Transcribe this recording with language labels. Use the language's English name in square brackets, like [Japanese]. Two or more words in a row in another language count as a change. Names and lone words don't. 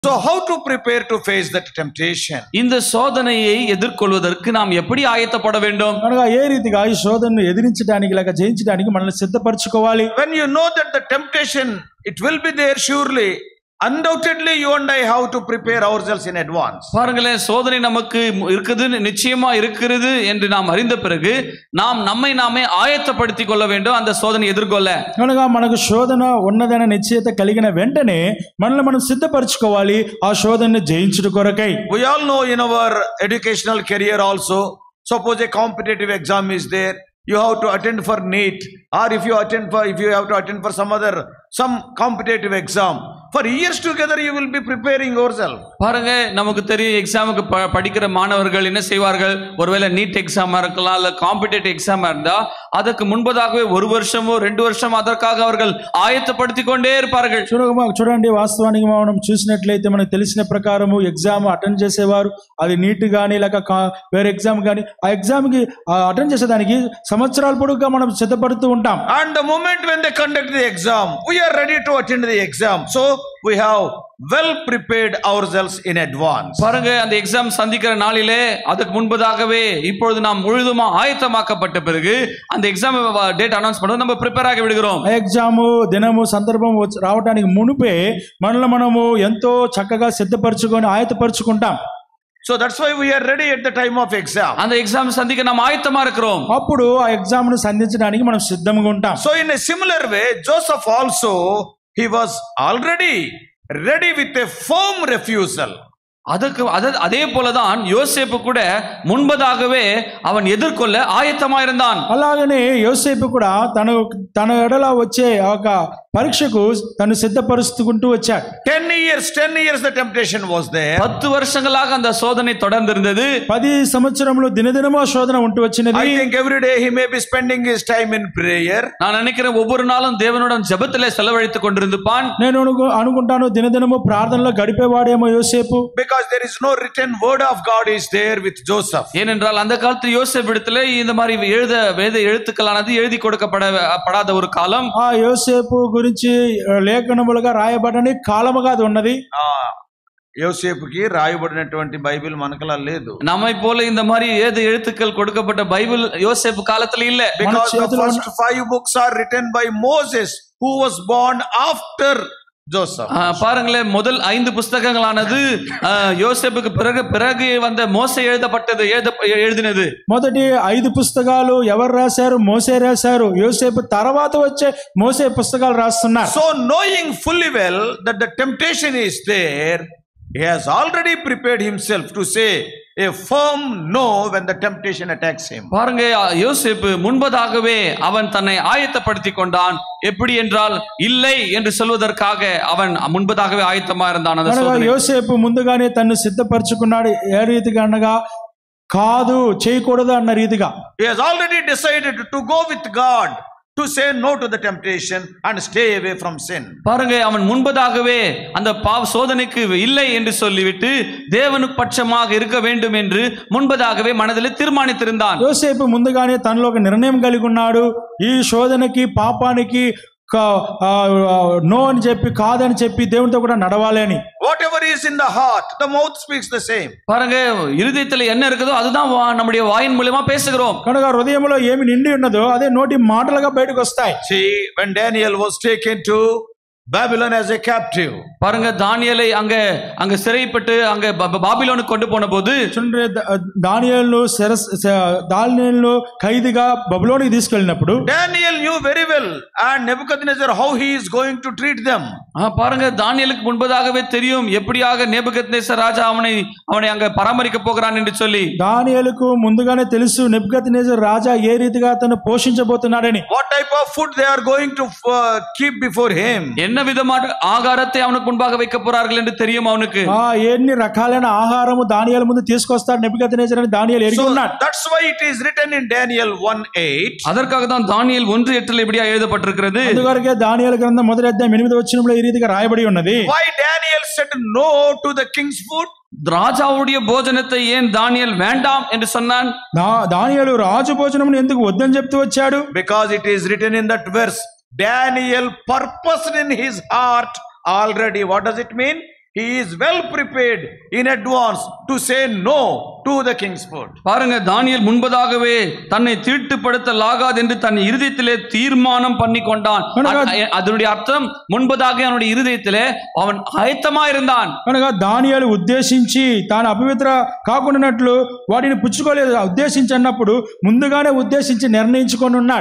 [English] So how to prepare to face that temptation? [Tamil] இந்த சோதனையை எதிர்கொள்வதற்கு நாம் எப்படி ஆயத்தப்பட வேண்டும்? [Telugu] కనుక ఏ రీతిగా ఈ శోధనను ఎదిరించడానికి లేక జయించడానికి మనల్ని సిద్ధపరచుకోవాలి. [English] When you know that the temptation, it will be there surely. Undoubtedly you and I have to prepare ourselves in advance. [Tamil] பாருங்களேன், சோதனை நமக்கு இருக்குது, நிச்சயமா இருக்கிறது என்று நாம் அறிந்த பிறகு நாம் நம்மை நாமே ஆயத்தப்படுத்திக் கொள்ள வேண்டும் அந்த சோதனை எதிர்கொள்ள. [Telugu] కనుక మనకు శోధన ఉన్నదనే నిశ్చయత కలిగిన వెంటనే మనల్ని మనం సిద్ధపరచుకోవాలి ఆ శోధనను జయించుట కొరకై. [English] We all know in our educational career also, suppose a competitive exam is there, you have to attend for NEET, or if you have to attend for some competitive exam, for years together you will be preparing yourself. [Tamil] பாருங்க, நமக்கு தெரியும் எக்ஸாமுக்கு படிக்கிற மாணவர்கள் என்ன செய்வார்கள், ஒருவேளை நீட் எக்ஸாமா இருக்கலாம் இல்ல [English] competitive exam [Tamil] இருந்தா அதற்கு முன்பதாகவே 1 வருஷமோ 2 வருஷம் அதற்காக அவர்கள் ஆயத்தப்படுத்திக் கொண்டே இருப்பார்கள். [Telugu] చూడండి, వాస్తవానికి మనం చూసినట్లయితే మనకు తెలిసిన ప్రకారము [English] exam attend [Telugu] చేసేవారు, అది నీట్ గానీ లేక వేరే ఎగ్జామ్ గానీ ఆ ఎగ్జామ్ కి అటెండ్ చేసేదానికి సంవత్సరాల పొడుగుగా మనం సిద్ధపడుతూ ఉంటాం. [English] And the moment when they conduct the exam, we are ready to attend the exam, so we have well prepared ourselves in advance. [Tamil] பாருங்க, அந்த எக்ஸாம் சந்திக்கிற நாளிலே அதுக்கு முன்பதாகவே இப்பொழுது நாம் முழுதுமா ஆயத்தமாக்கப்பட்ட பிறகு அந்த [English] exam date announce [Tamil] பண்ணும்போது நம்ம ப்ரிப்பேர் ஆகி விடுகிறோம். [Telugu] ఎగ్జామ్ దినము సందర్భం రావడానికి మునుపే మనము ఎంతో చక్కగా సిద్ధపరచుకొని ఆయతపరచుకుంటాం. [English] So that's why we are ready at the time of exam. [Tamil] அந்த எக்ஸாம் சந்திக்க நாம் ஆயத்தமா இருக்கிறோம். [Telugu] అప్పుడు ఆ ఎగ్జామ్ ను సంధించడానికి మనం సిద్ధంగా ఉంటాం. [English] So in a similar way, Joseph also, he was already ready with a firm refusal. [Tamil] அதே போலதான் யோசேப்பு கூட முன்பதாகவே அவன் எதிர்கொள்ள ஆயத்தமா இருந்தான். [Telugu] అలాగనే యోసేపు కూడా తన ఎడల వచ్చే ఒక పరీక్షకు తను సిద్ధపరుచుకుంటూ వచ్చాడు. [English] 10 years the temptation was there. [Tamil] 10 வருஷங்களாக அந்த சோதனை தொடர்ந்து இருந்தது. [Telugu] 10 సంవత్సరములు దినదినము ఆ శోధన ఉంటూ వచ్చినది. [English] I think every day he may be spending his time in prayer. [Tamil] நான் நினைக்கிறேன் ஒவ்வொரு நாளும் தேவனுடன் ஜெபத்திலே செலவழித்துக் கொண்டிருந்தான். [Telugu] నేను అనుకుంటాను దినదినము ప్రార్థనలో గడిపేవాడేమో యోసేపు. [English] Because there is no written word of God is there with Joseph. [Tamil] ஏனென்றால் அந்த காலத்தில் யோசேப்பிடத்திலே இந்த மாதிரி வேத எழுத்துக்களானது எழுதி கொடுக்கப்படாத ஒரு காலம். [Telugu] ఆ యోసేపు గురించి లేఖనములుగా రాయబడని కాలముగా అది ఉన్నది. యోసేపుకి రాయబడినటువంటి బైబిల్ మనకలా లేదు. [Tamil] நம்மை போல இந்த மாதிரி எழுத்துக்கள் கொடுக்கப்பட்ட பைபிள் யோசேப்பு காலத்துல இல்ல. [English] Because the first 5 books are written by Moses, who was born after Joseph. [Tamil] பாருங்களேன், முதல் 5 புத்தகங்களானது யோசேப்புக்கு பிறகு வந்த மோசே எழுதினது. [Telugu] మొదటి 5 పుస్తకాలు ఎవరు రాశారు? మోసే రాశారు. యోసేపు తర్వాత వచ్చే మోసే పుస్తకాలు రాస్తున్నారు. [English] So knowing fully well that the temptation is there, he has already prepared himself to say a firm no when the temptation attacks him. [Tamil] பாருங்க, யோசேப்பு முன்பதாகவே அவன் தன்னை ஆயத்தப்படுத்திக் கொண்டான். எப்படி என்றால் இல்லை என்று சொல்வதற்காக அவன் முன்பதாகவே ஆயத்தமா இருந்தான். [Telugu] యోసేపు ముందుగానే తన్ను సిద్ధపరచుకున్నాడు. ఏ రీతిగా అనగా కాదు చేయకూడదు అన్న రీతిగా. [English] He has already decided to go with God, to say no to the temptation and stay away from sin. [Tamil] பாருங்க, அவன் முன்பதாகவே அந்த சோதனைக்கு இல்லை என்று சொல்லிவிட்டு தேவனுக்கு பட்சமாக இருக்க வேண்டும் என்று முன்பதாகவே மனதில் தீர்மானித்திருந்தான். [Telugu] యోసేపు ముందుగానే తనలో ఒక నిర్ణయం కలిగి ఉన్నాడు. ఈ శోధనకి పాపానికి నో అని చెప్పి కాదని చెప్పి దేవునితో కూడా నడవాలి అని. [English] Whatever is in the heart, the mouth speaks the same. [Tamil] பாருங்க, இருதயத்தில் என்ன இருக்குதோ அதுதான் நம்முடைய வாயின் மூலமா பேசுகிறோம். [Telugu] కనుక హృదయంలో ఏమి నిండి ఉన్నదో అదే నోటి మాటలుగా బయటకు వస్తాయి. [English] See, when Daniel was taken to Babylon as a captive, [Tamil] பாருங்க, தானியேலை அங்க சிறைப்பட்டு அங்க பாபிலோனுக்கு கொண்டு போன போது [Telugu] దానియేలును ఖైదీగా బబులోనికి తీసుకెళ్ళినప్పుడు [English] Daniel knew very well and Nebuchadnezzar how he is going to treat them. [Tamil] பாருங்க, தானியேலுக்கு முன்பதாகவே தெரியும் எப்படியாக நேபுகத்நேசர் ராஜா அவனை அங்க பராமரிக்க போகிறான் என்று சொல்லி. [Telugu] దానియేలుకు ముందుగానే తెలుసు నెబుకద్నెజర్ రాజా ఏ రీతిగా అతను పోషించబోతున్నాడని. [English] What type of food they are going to keep before him. [Tamil] என்ன விதமான ஆகாரத்தை அவனுக்கு முன்பாக வைக்க போறார்கள் என்று தெரியும் அவனுக்கு. [Telugu] ఎన్ని రకాలైన ఆహారము దానియేలు ముందు తీసుకొస్తాడు నెబుకద్నెజర్ అని దానియేలు ఎరిగి ఉన్నాడు. [English] That's why it is written in Daniel 1:8. [Tamil] அதற்காக தான் தானியேல் 1:8 இப்படியா எழுதப்பட்டிருக்கிறது. [Telugu] అందువరకే దానియేలు గ్రంథం మొదటి అధ్యాయం 8వ వచనంలో ఈ రీతిగా రాయబడి ఉన్నది. [English] Why Daniel said no to the king's food? [Tamil] ராஜாவுடைய போஜனத்தை ஏன் தானியேல் வேண்டாம் என்று சொன்னான்? [Telugu] దానియేలు రాజు భోజనమును ఎందుకు వద్దని చెప్తూ వచ్చాడు? [English] Because it is written in that verse, Daniel purposed in his heart already. What does it mean? he is well prepared in advance to say no to the king's food. [Tamil] பாருங்க, தானியேல் முன்பதாகவே தன்னை தீட்டுப்படுத்தலாகாது என்று தன் இருதயத்திலே தீர்மானம் பண்ணி கொண்டான். அதனுடைய அர்த்தம் முன்பதாக அவனுடைய இருதயத்திலே அவன் ஆயத்தமா இருந்தான். [Telugu] కనుక దానియేలు ఉద్దేశించి తాను అపవిత్ర కాకుండానట్లు వాటిని పుచ్చుకోలేదు ఉద్దేశించి అన్నప్పుడు ముందుగానే ఉద్దేశించి నిర్ణయించుకొని ఉన్నాడు.